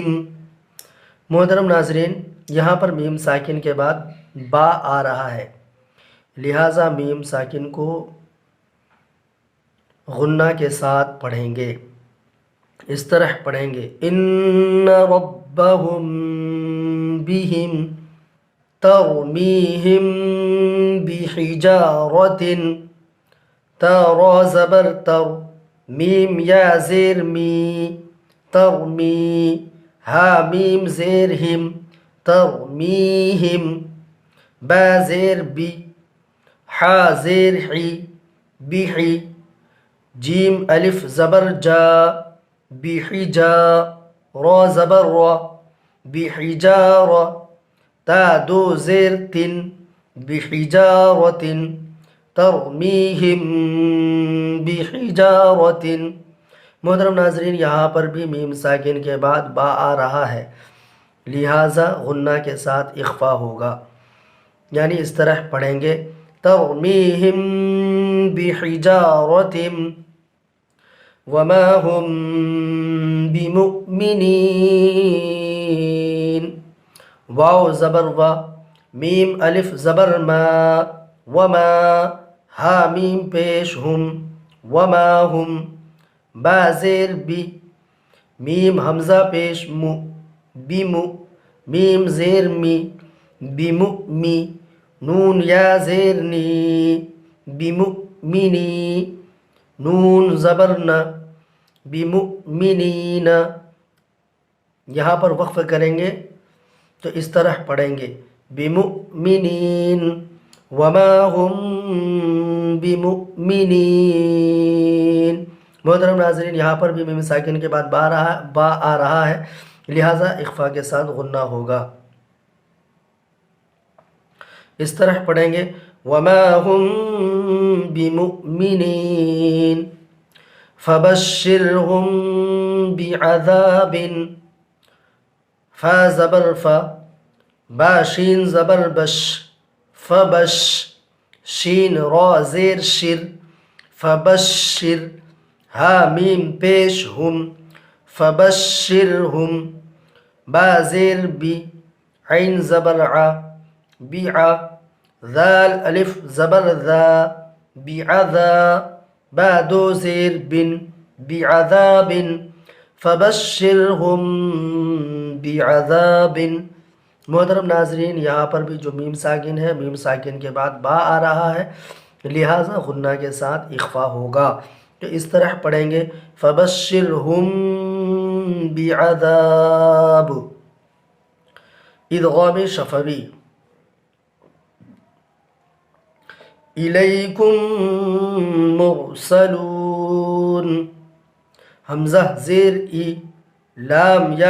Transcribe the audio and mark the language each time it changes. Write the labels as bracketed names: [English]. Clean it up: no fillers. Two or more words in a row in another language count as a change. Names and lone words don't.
[Urdu] محترم ناظرین، یہاں پر میم ساکن کے بعد با آ رہا ہے، لہٰذا میم ساکن کو غنہ کے ساتھ پڑھیں گے، اس طرح پڑھیں گے، [Arabic] ان ربہم بہم ترمیہم بحجارۃ، [Urdu] تا را زبر تر، میم یا زیر می، ترمی، ہا میم زیر ہم، ترمیہم، با زیر بی، حا زیر حی، بحی، جیم الف زبر جا، بحجا، را زبر را، بحجار، تا دو زیر تن، [Arabic] بحجارۃ، ترمیہم بحجارۃ۔ [Urdu] محترم ناظرین، یہاں پر بھی میم ساکن کے بعد با آ رہا ہے، لہٰذا غنہ کے ساتھ اخفا ہوگا، یعنی اس طرح پڑھیں گے، [Arabic] ترمیہم بحجارۃ وما ہم [Urdu] بمؤمنین، واو زبر وا، میم الف زبر ما، وما، ہا میم پیش ہم، [Arabic] وما ہم، [Urdu] با زیر بی، میم حمزہ پیش مو، بمو، میم زیر می، بمؤمی، نون یا زیر نی، بمؤمنی، نون زبر نا، بمؤمنین۔ یہاں پر وقف کریں گے تو اس طرح پڑھیں گے، [Arabic] بمؤمنین وما ہم بمؤمنین۔ [Urdu] محترم ناظرین، یہاں پر بھی میم ساکن کے بعد با آ رہا ہے، لہٰذا اخفا کے ساتھ غنہ ہوگا، اس طرح پڑھیں گے، [Arabic] وما ہم بمؤمنین فبشرہم بعذاب، [Urdu] فا زبر فا، با شین زبر بش، فبش، شین را زیر شر، فبشر، ہا میم پیش ہم، فبشرہم، با زیر بی، عین زبر ع، بیع، ذال الف زبر ذا، بعذا، با دو زیر بن، بعذاب، [Arabic] فبشرہم بعذاب۔ [Urdu] محترم ناظرین، یہاں پر بھی جو میم ساکن ہے، میم ساکن کے بعد با آ رہا ہے، لہٰذا غنہ کے ساتھ اخفا ہوگا، تو اس طرح پڑھیں گے، [Arabic] فبشرہم بعذاب۔ [Urdu] ادغام شفوی، [Arabic] الیکم مرسلون، [Urdu] حمزہ زیر ای، لام یا